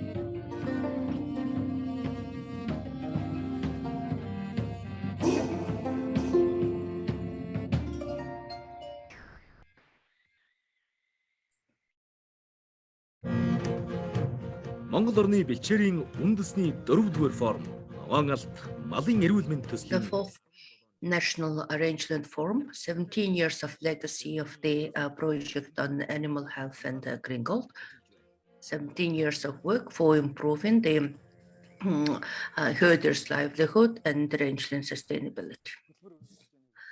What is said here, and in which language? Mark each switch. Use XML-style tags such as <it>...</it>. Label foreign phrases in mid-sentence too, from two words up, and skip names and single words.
<mn>Монгол орны бэлчээрийн үндэсний 4-р форм ногоон алт малын эрүүл мэнд төслийн</mn> <en>National Rangeland Forum, 17 years of legacy of the project on animal health and green gold, 17 years of work for improving the herders' livelihood and rangeland sustainability.</en>